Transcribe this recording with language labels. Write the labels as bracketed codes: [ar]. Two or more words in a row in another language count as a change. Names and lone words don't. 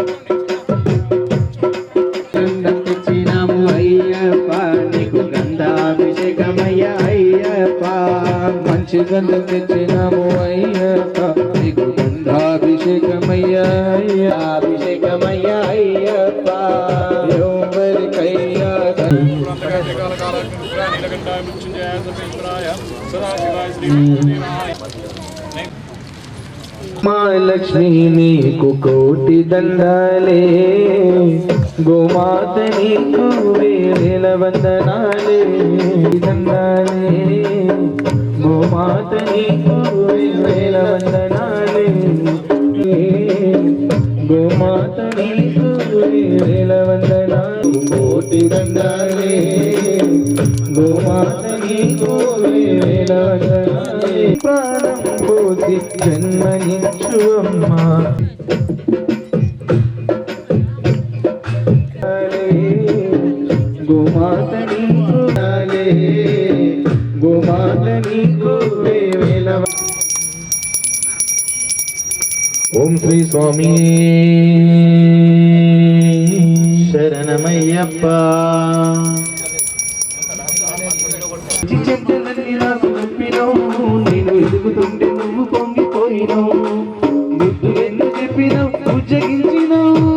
[te] తెచ్చినాము అయ్యప్ప నీకు గంధాభిషేకమయ్యా అయ్యప్ప మంచి గంధం తెచ్చినాము అయ్యప్ప నీకు గంధాభిషేకమయ్యా అభిషేకమయ్యా అయ్యప్ప ఎవరికయ్యా [sa] నీలకంఠాయ మృత్యుంజయాయ సర్వేశ్వరాయ సదాశివాయ [te] మహాలక్ష్మీ నీకు కోటి దండాలే గోమాత నీకు వేల వందనాలే దండాలే గోమాత నీకు వేల వందనాలే గోమాత నీకు వేల వందనాలే కోటి దండాలే గోమాత నీకు వేల వందనాలే ప్రాణం పోసి జన్మనిచ్చు అమ్మా గోమాత నీకు గోమాత నీకు ఓం శ్రీ స్వామి శరణమయ్యప్ప చెట్టులన్నీ నాకు చెప్పినావు నేను ఎదుగుతుంటే నువ్వు పొంగిపోయినావు ముద్దు ఎన్ను చెప్పినావు ఉజ్జగించినావు